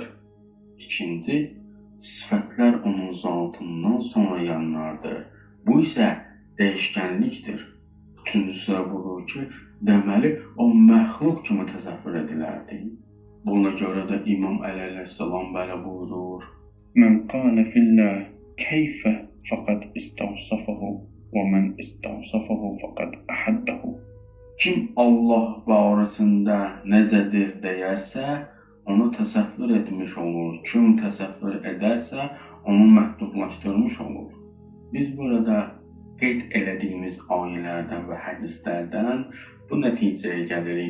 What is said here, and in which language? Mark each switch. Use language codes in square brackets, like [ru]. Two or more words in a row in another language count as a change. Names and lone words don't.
[az] İkinci, sifətlər onun zatından sonra yanlardır. Bu isə dəyişkənlikdir. Üçüncüsü də budur ki, deməli o məxluq kimi təsəvvür edilərdi. Buna görə də İmam Əli əleyhissalam belə buyurur. [ar] من قال في الله كيف فقد استوصفه ومن استوصفه فقد أحده. [az] Kim Allah barəsində necədir deyərsə, onu təsəvvür etmiş olur. Kim təsəvvür edərsə, onu məhdudlaşdırmış olur. Biz burada qeyd elədiyimiz ayələrdən və hədislərdən bu nəticəyə gəlirik.